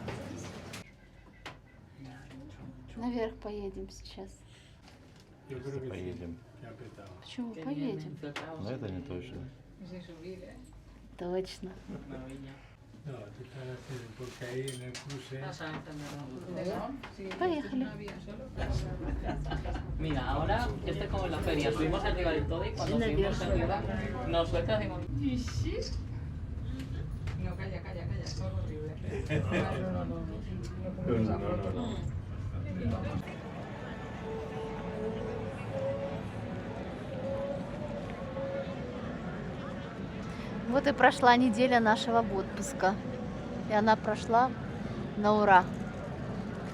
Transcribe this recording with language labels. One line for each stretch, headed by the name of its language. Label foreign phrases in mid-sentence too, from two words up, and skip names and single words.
Russian: Наверх поедем сейчас. Поедем. Почему поедем? Но это не точно. Точно.
Spanish: No, tú estás haciendo porque ahí en el cruce.
Russian: Поехали.
Spanish: Mira, ahora yo estoy como en la feria. Subimos arriba del todo y cuando subimos arriba nos suelta decimos... No, calla, es horrible.
Russian: Вот и прошла неделя нашего отпуска. И она прошла на ура.